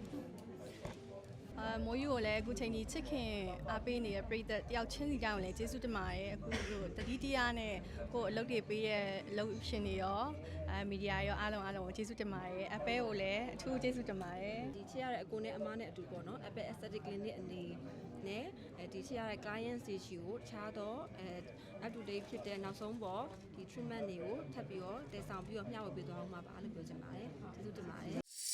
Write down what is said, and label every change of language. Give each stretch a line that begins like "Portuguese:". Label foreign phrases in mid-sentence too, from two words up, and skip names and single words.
Burmese: မိုးယူကိုလည်းအခုချိန်ကြီးချစ်ခင်အားပေးနေတဲ့ပရိသတ်တယောက်ချင်းစီကြောင့်လည်းကျေးဇူးတင်ပါတယ်အခုတတိတရားနဲ့ကိုအလုပ်တွေပေးတဲ့အလုပ်ရှင်တွေရောမီဒီယာရောအားလုံးကိုကျေးဇူးတင်ပါတယ်အပဲကိုလည်းအထူးကျေးဇူးတင်ပါတယ် ဒီချစ်ရတဲ့အကိုနဲ့အမနဲ့အတူပေါ့နော် Apple Aesthetic Clinic အနေနဲ့ဒီချစ်ရတဲ့ client စီရှိကိုတခြားတော့
English: up to date
Burmese: ဖြစ်တဲ့နောက်ဆုံးပေါ်ဒီ treatment တွေကိုထပ်ပြီးတော့တည်ဆောင်ပြီးတော့မျှဝေပေးသွားအောင်ပါလို့ပြောချင်ပါတယ်ကျေးဇူးတင်ပါတယ်